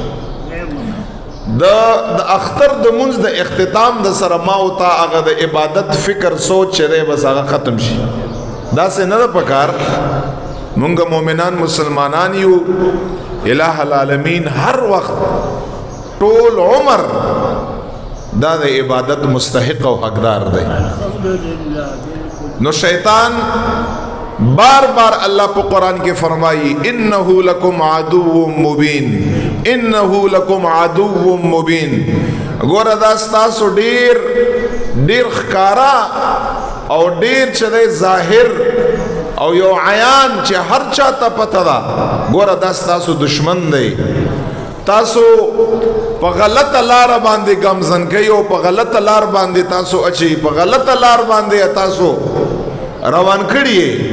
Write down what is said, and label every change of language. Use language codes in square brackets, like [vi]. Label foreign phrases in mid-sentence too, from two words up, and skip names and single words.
[ps] د اختر د منځ د اختتام د سره ما او تا هغه د عبادت فکر سوچ چره بس هغه ختم شي دا څه نه پکار مونږ مؤمنان مسلمانان یو الہ العالمین هر وخت ټول عمر دا د عبادت مستحق او حقدار دی نو شیطان بار بار اللہ پا قرآن کے فرمائی [ar] انہو لکم عدو مبین انہو لکم عدو مبین [ps] ګوره دا ستاسو ډیر ښکارا او ډیر چې دی ظاهر او یو عیان چې هر چا ته پته ده ګوره دا ستاسو دشمن دی تاسو په غلطه لاره باندې ګمزن کوي او په غلطه لار باندې تاسو اچي په غلطه لار باندې تاسو روان کړي